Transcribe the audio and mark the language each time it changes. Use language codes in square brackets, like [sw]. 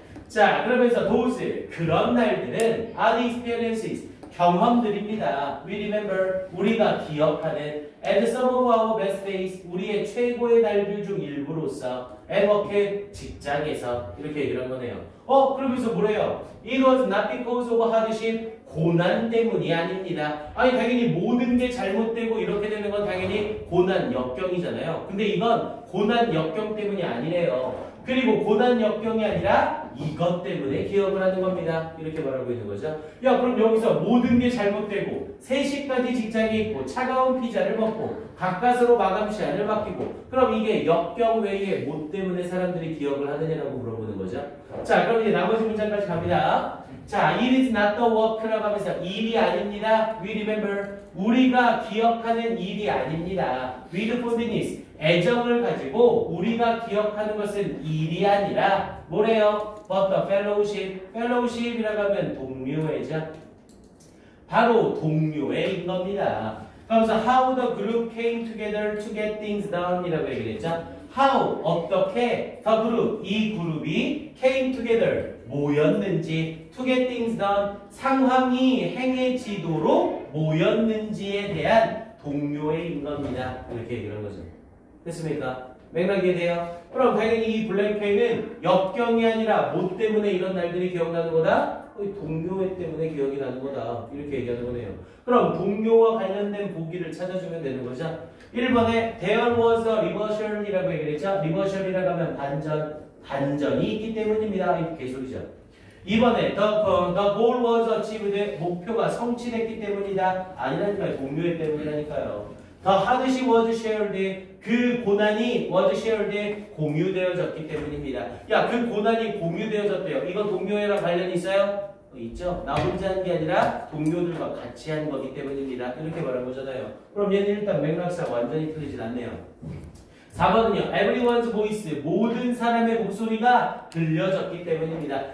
[ko] 자, 그러면서 [en] those, [ko] 그런 날들은 [en] are the experiences, [ko] 경험들입니다. [en] We remember, [ko] 우리가 기억하는 [en] and some of our best days, [ko] 우리의 최고의 날들 중 일부로서 [en] at work, [ko] 직장에서 이렇게 얘기를 한 거네요. 그러면서 뭐래요? [en] It was not because of hardship, [ko] 고난 때문이 아닙니다. 아니 당연히 모든 게 잘못되고 이렇게 되는 건 당연히 고난 역경이잖아요. 근데 이건 고난 역경 때문이 아니래요. 그리고 고난 역경이 아니라 이것 때문에 기억을 하는 겁니다. 이렇게 말하고 있는 거죠. 야, 그럼 여기서 모든 게 잘못되고 3시까지 직장에 있고 차가운 피자를 먹고 가까스로 마감 시한을 맡기고 그럼 이게 역경 외에 뭐 때문에 사람들이 기억을 하느냐라고 물어보는 거죠. 자, 그럼 이제 나머지 문장까지 갑니다. 자, [en] it is not the work [ko] 라고 하면서 일이 아닙니다. [en] We remember, [ko] 우리가 기억하는 일이 아닙니다. [en] With fondness, [ko] 애정을 가지고 우리가 기억하는 것은 일이 아니라 뭐래요? [en] But the fellowship, [ko] fellowship이라고 하면 동료애죠. 바로 동료애인 겁니다. [en] 그러면서 how the group came together to get things done [ko] 이라고 얘기를 했죠. [en] How, [ko] 어떻게 [en] the group, [ko] 이 그룹이 [en] came together, [ko] 모였는지 [en] to get things done, [ko] 상황이 행해지도록 모였는지에 대한 동료애인 겁니다. 이렇게 얘기를 한 거죠. 됐습니까? 맥락 이해돼요? 그럼 당연히 이 블랭크는 역경이 아니라 뭐 때문에 이런 날들이 기억나는 거다? 동료애 때문에 기억이 나는 거다. 이렇게 얘기하는 거네요. 그럼 동료와 관련된 보기를 찾아주면 되는 거죠. 1번에 [en] there was a reversion [ko] 이라고 얘기를 했죠. reversion이라고 하면 반전이 있기 때문입니다. 이렇게 소리죠. 2번에 [en] the goal was achieved, [ko] 목표가 성취됐기 때문이다. 아니라니까요. 동료애 때문이라니까요. [en] The hardship was shared, [ko] 그 고난이 [en] was shared, [ko] 공유되어졌기 때문입니다. 야, 그 고난이 공유되어졌대요. 이거 동료애랑 관련이 있어요? 있죠. 나 혼자 한 게 아니라 동료들과 같이 한 거기 때문입니다. 이렇게 말한 거잖아요. 그럼 얘는 일단 맥락상 완전히 틀리진 않네요. 4번은요. [en] Everyone's voice, [ko] 모든 사람의 목소리가 들려졌기 때문입니다.